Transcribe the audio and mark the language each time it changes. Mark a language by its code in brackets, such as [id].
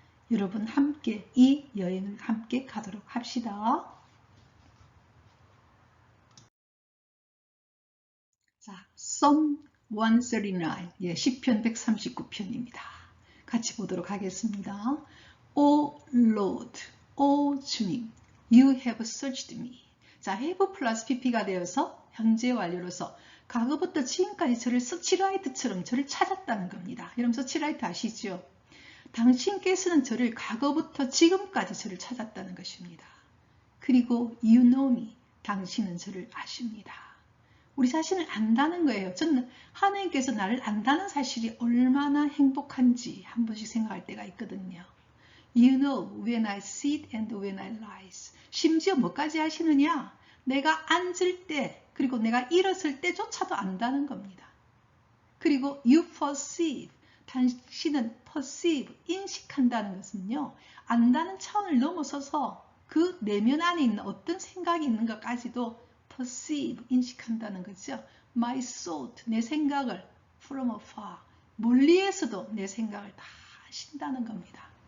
[ko] 여러분 함께 이 여행을 함께 가도록 합시다. 자, Psalm 139, 예, 시편 139편입니다. 같이 보도록 하겠습니다. [en] O Lord, O [ko] 주님, [en] You have searched me. [ko] 자, have 플러스 pp가 되어서 현재 완료로서 과거부터 지금까지 저를 서치라이트처럼 저를 찾았다는 겁니다. 여러분 서치라이트 아시죠? 당신께서는 저를 과거부터 지금까지 저를 찾았다는 것입니다. 그리고 [en] you know me, [ko] 당신은 저를 아십니다. 우리 자신을 안다는 거예요. 저는 하나님께서 나를 안다는 사실이 얼마나 행복한지 한 번씩 생각할 때가 있거든요. [en] You know when I sit and when I rise. [ko] 심지어 뭐까지 하시느냐? 내가 앉을 때 그리고 내가 일었을 때조차도 안다는 겁니다. 그리고 [en] you perceive. [ko] 당신은 perceive, 인식한다는 것은요. 안다는 차원을 넘어서서 그 내면 안에 있는 어떤 생각이 있는 것까지도 perceive, 인식한다는 거죠. [en] My thought, [ko] 내 생각을 [en] from afar, [ko] 멀리에서도 내 생각을 다 하신다는 겁니다.